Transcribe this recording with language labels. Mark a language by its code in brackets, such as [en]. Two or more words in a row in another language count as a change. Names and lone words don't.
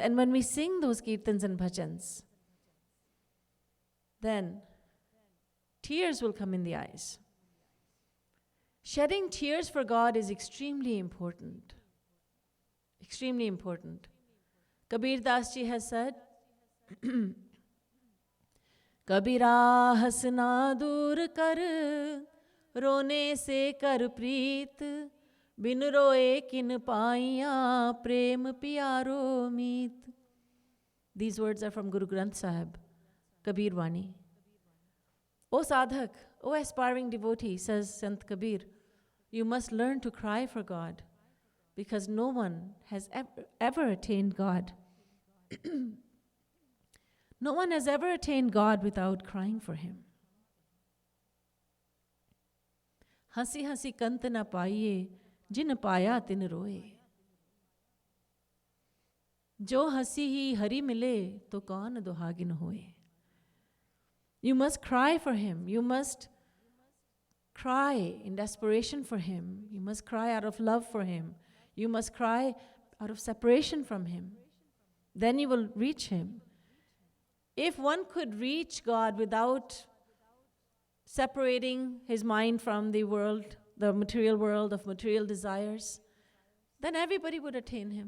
[en] And when we sing those kirtans and bhajans, then tears will come in the eyes. Shedding tears for God is extremely important. Extremely important. Kabir Das Ji has said, [hi] कबीरा हँसना दूर कर, रोने से कर प्रीत, बिन रोए किन पाइया, प्रेम प्यारो मीत. [en] These words are from Guru Granth Sahib, Kabir Vani. O sadhak, O aspiring devotee, says Sant Kabir, you must learn to cry for God, because no one has ever attained God. No one has ever attained God without crying for Him. [hi] हँसि हँसि कंत न पाइये, जिन पाया तिन रोय. जो हँसि ही हरि मिले, तो कौन दोहागिन होय. [en] You must cry for Him. You must cry in desperation for Him. You must cry out of love for Him. You must cry out of separation from Him. Then you will reach Him. If one could reach God without separating his mind from the world, the material world of material desires, then everybody would attain Him.